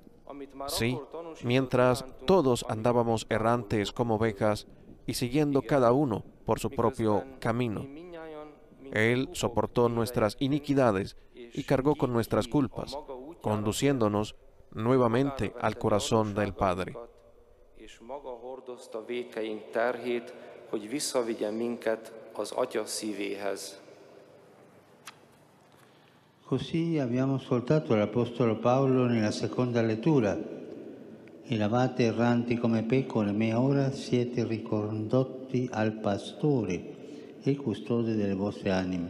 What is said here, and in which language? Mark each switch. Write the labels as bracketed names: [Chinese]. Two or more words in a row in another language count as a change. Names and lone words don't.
[Spanish] Sí, mientras todos andábamos errantes como ovejas y siguiendo cada uno por su propio camino. Él soportó nuestras iniquidades y cargó con nuestras culpas, conduciéndonos nuevamente al corazón del Padre. [Hungarian] És maga hordozta vétkeink terhét, hogy visszavigye minket az Atya szívéhez. [Italian] Così abbiamo ascoltato l'Apostolo Paolo nella seconda lettura. Eravate erranti come pecore, ma ora siete ricondotti al Pastore e custode delle vostre anime.